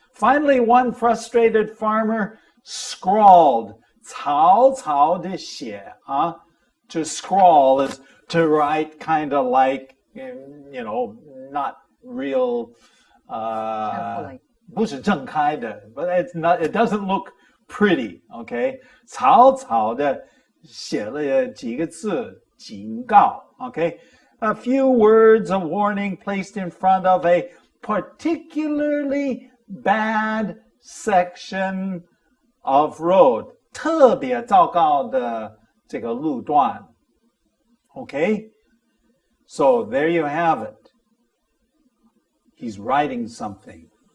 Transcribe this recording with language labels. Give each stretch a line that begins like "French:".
English: Finally, one frustrated farmer scrawled,
Chinese: 草草的写,
English: to scrawl is to write kind of like, you know, not real, Carefully.
Chinese: 不是正开的,
English: but it's not, it doesn't look pretty, okay?
Chinese: 草草的写了几个字, 警告, okay?
English: A few words of warning placed in front of a particularly bad section of road,
Chinese: 特别糟糕的这个路段.
English: Okay? So there you have it. He's writing something.